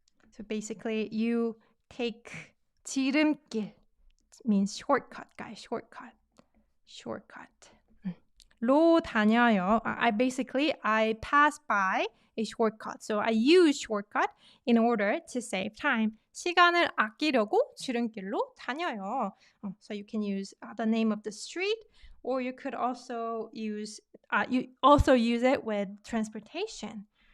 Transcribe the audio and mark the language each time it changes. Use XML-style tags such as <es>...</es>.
<en>So basically, you take 지름길 means shortcut, guys. Shortcut.</en> <ko>로 다녀요.</ko> <en>I pass by a shortcut. So I use shortcut in order to save time.</en> <ko>시간을 아끼려고 지름길로 다녀요.</ko> <en>So you can use the name of the street, or you could also use it with transportation.</en>